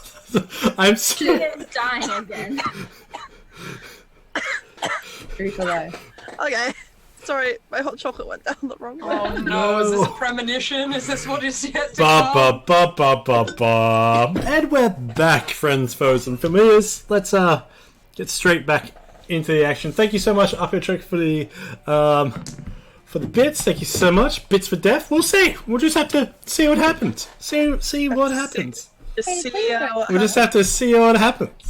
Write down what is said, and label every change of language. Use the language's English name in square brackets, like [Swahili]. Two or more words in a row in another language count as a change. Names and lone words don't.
[English] I'm She so... is dying again. True for life. Okay. Sorry, my hot chocolate went down the wrong way. Oh no, is this a premonition? Is this what is yet to Ba come? ba ba ba ba ba. And we're back, friends, foes, and familiars. Let's get straight back into the action. Thank you so much, Underachievers, for the bits. Thank you so much. Bits for death. We'll see. We'll just have to see what happens. See what happens. We'll just have to see what happens.